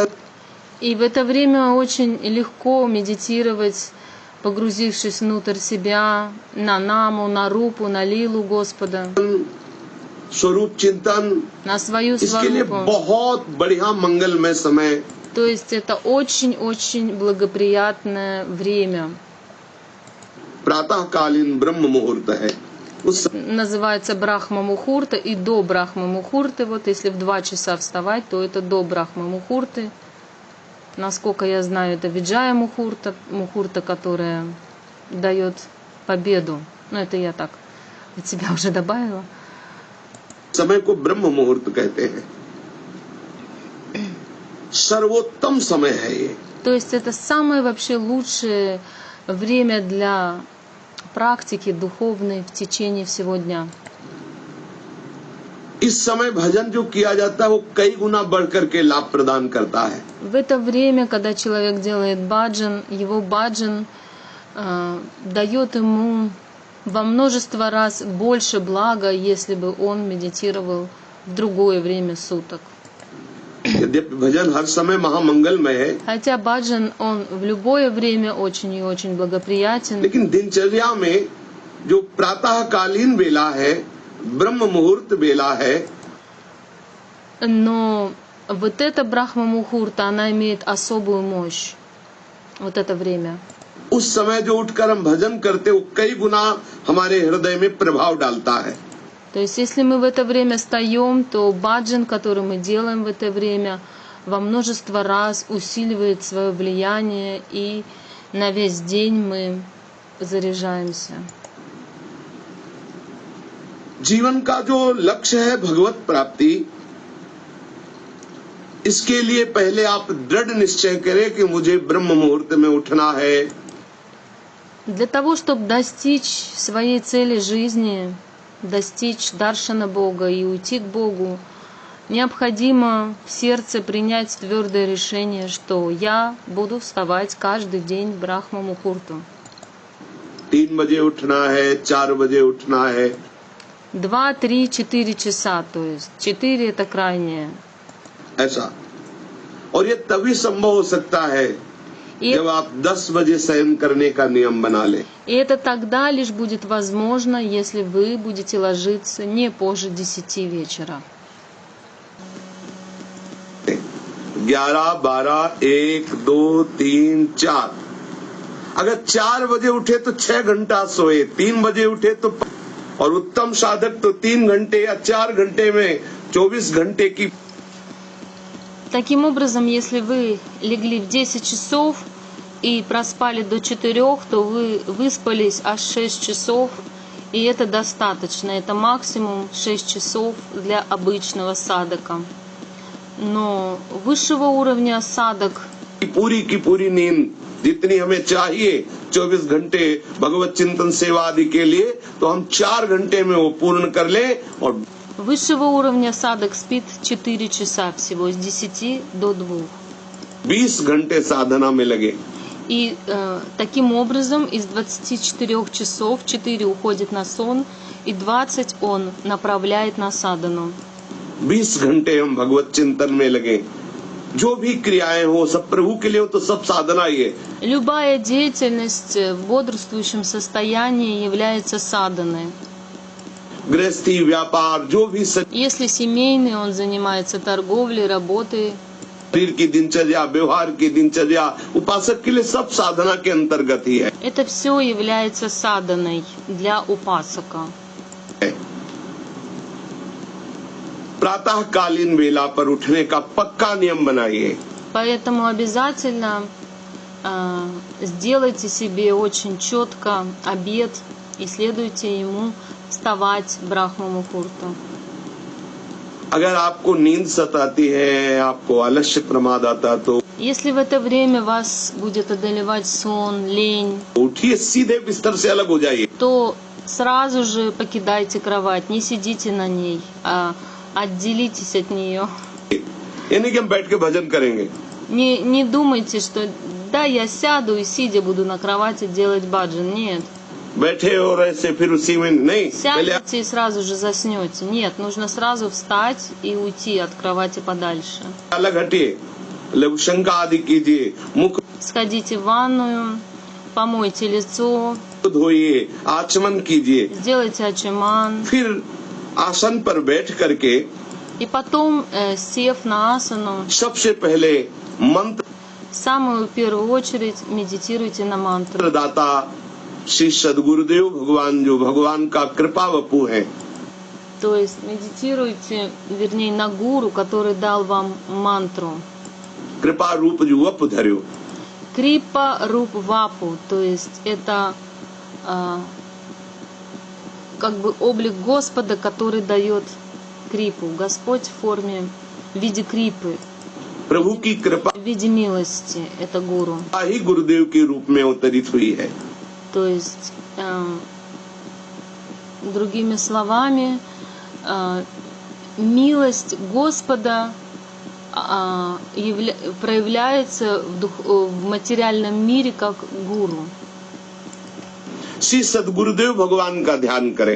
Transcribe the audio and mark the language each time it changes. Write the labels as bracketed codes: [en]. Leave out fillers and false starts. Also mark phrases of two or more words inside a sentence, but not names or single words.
[ru] И в это время очень легко медитировать, погрузившись внутрь себя, на наму, на рупу, на лилу Господа, [hi] स्वरूप चिंतन, [ru] на свою [hi] इसके लिए [ru] сварупу. [hi] बहुत बढ़िया मंगलमय समय [ru] То То есть это очень-очень благоприятное время. [hi] प्रातःकालीन ब्रह्म मुहूर्त है। उस [ru] Называется Брахма Мухурта и до Брахма Мухурты. Вот если в 2 часа вставать, то это до Брахма Мухурты. Насколько я знаю, это Виджая Мухурта, Мухурта, которая дает победу. Ну, это я так от себя уже добавила. [hi] समय को ब्रह्म मुहूर्त कहते हैं। सर्वोत्तम समय है ये। [ru] То есть это самое вообще лучшее время для практики духовной в течение всего дня. [hi] इस समय भजन जो किया जाता है वो कई गुना बढ़ करके लाभ प्रदान करता है। [ru] В это время, когда человек делает баджан, его баджан дает ему во множество раз больше блага, если бы он медитировал в другое время суток. [hi] यद्यपि भजन हर समय महामंगलमय है, [ru] Хотя баджан, он в любое время очень и очень благоприятен, [hi] लेकिन दिनचर्या में जो प्रातःकालीन बेला है, ब्रह्म मुहूर्त बेला है, [ru] но вот эта Брахма Мухурта, она имеет особую мощь. Вот это время. [hi] उस समय जो उठकर हम भजन करते वो कई गुना हमारे हृदय में प्रभाव डालता है। [ru] То есть, если мы в это время встаем, то баджан, который мы делаем в это время, во множество раз усиливает свое влияние, и на весь день мы заряжаемся. [hi] जीवन का जो लक्ष्य है भगवत प्राप्ति, इसके लिए पहले आप दृढ़ निश्चय करें कि मुझे ब्रह्म मुहूर्त में उठना है। [ru] Для того, чтобы достичь своей цели жизни, достичь даршана Бога и уйти к Богу, необходимо в сердце принять твердое решение, что я буду вставать каждый день в Брахма Мухурту. [hi] 3 बजे उठना है, 4 बजे उठना है, [ru] 2, 3, 4 часа, то есть 4 это крайнее. [hi] ऐसा। और ये तभी संभव हो सकता है [ru] И, [hi] जब आप 10 बजे शयन करने का नियम बना लें। [ru] и это тогда лишь будет возможно, если вы будете ложиться не позже 10 вечера. [hi] 11, 12, 1, 2, 3, 4। अगर 4 बजे उठे तो 6 घंटा सोए, 3 बजे उठे तो, और उत्तम साधक तो 3 घंटे या 4 घंटे में 24 घंटे की। [ru] Таким образом, если вы легли в 10 часов и проспали до 4, то вы выспались аж 6 часов, и это достаточно. Это максимум 6 часов для обычного садака. Но высшего уровня садак, [hi] पूरी की पूरी नींद जितनी हमें चाहिए 24 घंटे भगवत चिंतन सेवा आदि के लिए, तो हम 4 घंटे में वो पूर्ण कर लें। और [ru] высшего уровня садак спит 4 часа всего, с 10 до 2. [hi] 20 घंटे साधना में लगे। [ru] И таким образом из 24 часов 4 уходит на сон, и 20 он направляет на садану. [hi] 20 घंटे हम भगवत चिंतन में लगे। जो भी क्रियाएं हो सब प्रभु के लिए हो, तो सब साधना ही है। [ru] Любая деятельность в бодрствующем состоянии является саданой. [hi] गृहस्थी व्यापार जो भी [ru] Если семейный, он занимается торговлей, работой. [hi] शरीर की दिनचर्या, व्यवहार की दिनचर्या, उपासक के लिए सब साधना के अंतर्गत ही है। [ru] Это все является саданой для упасака. [hi] प्रातःकालीन वेला पर उठने का पक्का नियम बनाइए। [ru] Поэтому обязательно сделайте себе очень четко обет и следуйте ему вставать в Брахма Мухурту. [hi] अगर आपको नींद सताती है, आपको आलस्य प्रमाद आता, तो [ru] Если в это время вас будет одолевать сон, лень, [hi] उठिए, सीधे बिस्तर से अलग हो जाइए। [ru] то сразу же покидайте кровать, не сидите на ней, а отделитесь от нее. [hi] ये नहीं कि हम बैठ के भजन करेंगे। [ru] Не думайте, что да, я сяду и сидя буду на кровати делать баджан. Нет. [hi] बैठे और ऐसे फिर उसी में नहीं, पहले [ru] Сядете и сразу же заснете. Нет, нужно сразу встать и уйти от кровати подальше. [hi] अलग हटिए, लघु शंका आदि कीजिए, मुख [ru] Сходите в ванную, помойте лицо, [hi] धोइए, आचमन कीजिए, [ru] сделайте ачаман, [hi] फिर आसन पर बैठ करके [ru] И потом, сев на асану, [hi] सबसे पहले मंत्र [ru] в самую первую очередь медитируйте на мантру. [hi] दाता श्री सदगुरुदेव भगवान जो भगवान का कृपा वपु है, [ru] То есть медитируйте, вернее, на гуру, который дал вам мантру. [hi] कृपा रूप जो वप धर्यो। कृपा रूप वपु, [ru] то есть это как бы облик Господа, который дает крипу. Господь в форме, в виде крипы, [hi] प्रभु की कृपा [ru] в виде милости, это гуру. [hi] ही गुरुदेव के रूप में अवतरित हुई है। [ru] То есть, другими словами, милость Господа проявляется в материальном мире как гуру. [hi] श्री सदगुरुदेव भगवान का ध्यान करें।